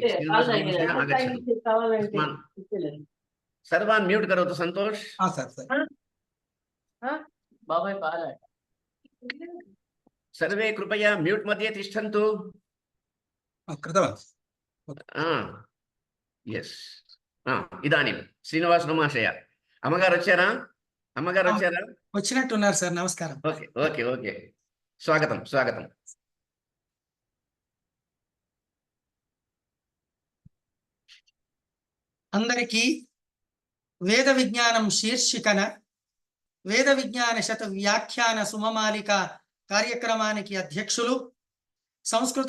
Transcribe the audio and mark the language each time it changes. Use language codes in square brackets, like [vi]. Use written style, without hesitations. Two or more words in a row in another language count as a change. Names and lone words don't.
[sa] श्रीनिवासराव आगच्छतु। सर्वान् म्यूट् करोतु। सन्तोष। सर्वे कृपया म्यूट् मध्ये तिष्ठन्तु। यस्। [te] ఇదానీ శ్రీనివాసరావు మహాశయ అమ్మగారు వచ్చారా? అమ్మగారు వచ్చారా? వచ్చినట్టున్నారు సార్. నమస్కారం. [en] okay okay okay. [te] స్వాగతం స్వాగతం. అందరికీ వేద విజ్ఞానం శీర్షికన వేద విజ్ఞాన శత వ్యాఖ్యాన సుమమాలిక కార్యక్రమానికి అధ్యక్షులు, సంస్కృత